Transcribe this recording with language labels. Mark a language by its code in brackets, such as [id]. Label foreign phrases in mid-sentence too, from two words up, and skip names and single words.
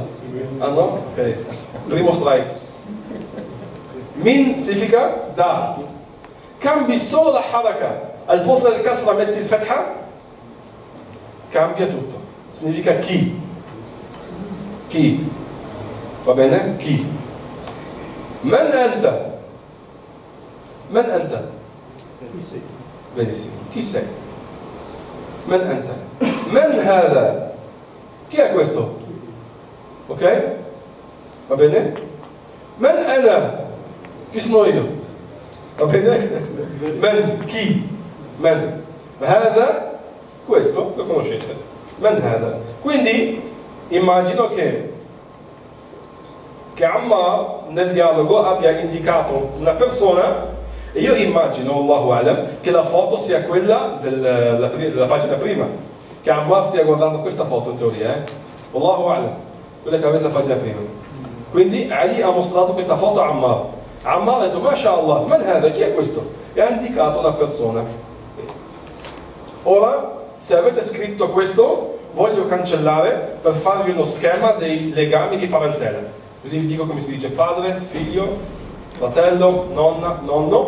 [it] Ah no? Ok. Primo strike. Min significa da. Cambi solo la haraka. Al posto del kasra metti il fatha. Cambia tutto. Significa chi. Chi. Va bene? Chi. [ar] من أنت. من أنت. [it] Benissimo. Chi sei? [ar] من أنت. من هذا. [it] Chi è questo? Ok? Va bene? [ar] من أنا. [it] Chi sono io? Va bene? Man chi? Man. Hada. Questo lo conoscete. [ar] من هذا. [it] Quindi immagino che Ammar nel dialogo abbia indicato una persona e io immagino, [ar] الله أعلم, [it] che la foto sia quella della pagina prima, che Ammar stia guardando questa foto in teoria, [ar] الله أعلم, [it] quella che avete la pagina prima. Quindi Ali ha mostrato questa foto a Ammar. Ammar ha detto, [ar] ما شاء الله، من هذا, [it] chi è questo? E ha indicato una persona. Ora, se avete scritto questo, voglio cancellare per farvi uno schema dei legami di parentela. Così vi dico come si dice padre, figlio, fratello, nonna, nonno.